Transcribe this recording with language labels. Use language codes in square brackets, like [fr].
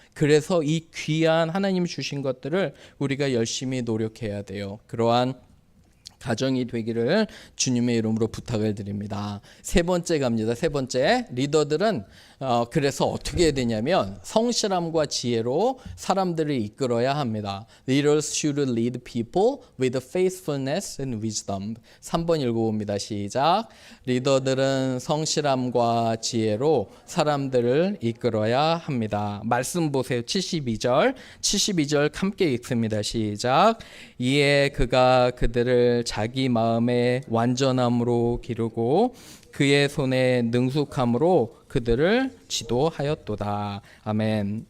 [ko] 그래서 이 귀한 하나님 주신 것들을 우리가 열심히 노력해야 돼요. 그러한 가정이 되기를 주님의 이름으로 부탁을 드립니다. 세 번째 갑니다. 세 번째, 리더들은 그래서 어떻게 해야 되냐면 성실함과 지혜로 사람들을 이끌어야 합니다. [en] Leaders should lead people with faithfulness and wisdom. [ko] 3번 읽어봅니다. 시작. 리더들은 성실함과 지혜로 사람들을 이끌어야 합니다. 말씀 보세요. 72절 함께 읽습니다. 시작. 이에 그가 그들을 자기 마음의 완전함으로 기르고 그의 손에 능숙함으로 그들을 지도하였도다. 아멘.